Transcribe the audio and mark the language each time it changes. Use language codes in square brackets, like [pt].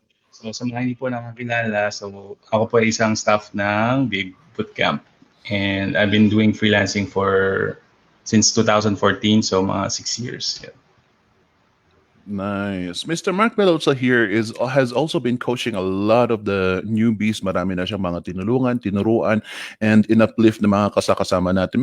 [tl] So sa mga hindi po nakakilala, so ako po ay isang staff ng Big Bootcamp. [en] And I've been doing freelancing since 2014, so mga 6 years. Yeah. Nice. Mr. Mark Belosa here has also been coaching a lot of the newbies. [tl] Marami na siyang mga tinuruan, and in-uplift na mga kasama natin.